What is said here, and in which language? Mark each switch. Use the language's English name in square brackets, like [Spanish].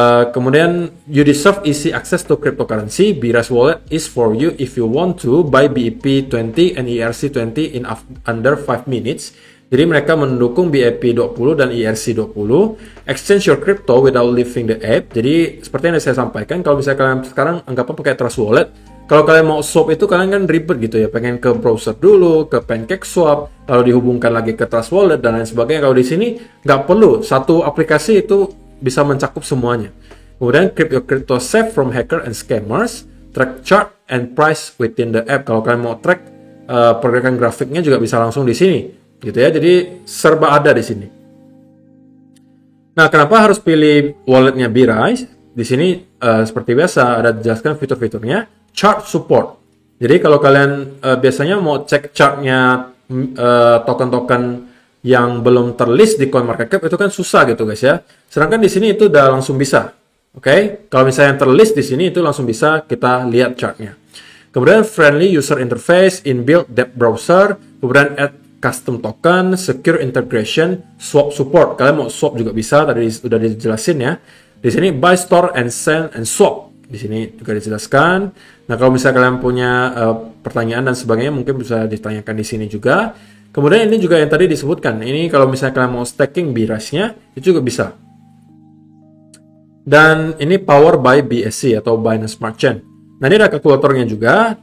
[English] Kemudian you deserve easy access to cryptocurrency. BRES wallet is for you if you want to buy BEP20 and ERC20 in under 5 minutes. [Indonesian] Jadi mereka mendukung BEP20 dan ERC20. [English] Exchange your crypto without leaving the app. [Indonesian] Jadi seperti yang saya sampaikan, kalau misalnya kalian sekarang anggapnya pakai Trust Wallet, kalau kalian mau swap itu kalian kan ribet gitu ya, pengen ke browser dulu, ke PancakeSwap, lalu dihubungkan lagi ke Trust Wallet dan lain sebagainya. Kalau di sini nggak perlu, satu aplikasi itu bisa mencakup semuanya. [English] Kemudian keep your crypto safe from hacker and scammers, track chart and price within the app. [Indonesian] Kalau kalian mau track pergerakan grafiknya juga bisa langsung di sini, gitu ya. Jadi serba ada di sini. Nah, kenapa harus pilih walletnya BRise? Di sini seperti biasa ada dijelaskan fitur-fiturnya. Chart support. Jadi kalau kalian biasanya mau cek chartnya token-token yang belum terlist di CoinMarketCap itu kan susah gitu guys ya. Sedangkan di sini itu udah langsung bisa. Oke, kalau misalnya yang terlist di sini itu langsung bisa kita lihat chartnya. [English] Kemudian friendly user interface, inbuilt depth browser, kemudian add custom token, secure integration, swap support. [Indonesian] Kalian mau swap juga bisa, tadi sudah dijelasin ya. Di sini [English] buy, store, and send, and swap. [Indonesian] Di sini juga dijelaskan. Nah, kalau misalnya kalian punya pertanyaan dan sebagainya, mungkin bisa ditanyakan di sini juga. Kemudian ini juga yang tadi disebutkan. Ini kalau misalnya kalian mau staking BRise-nya, itu juga bisa. Dan ini power by BSC atau Binance Smart Chain. Nah, ini ada kalkulatornya juga.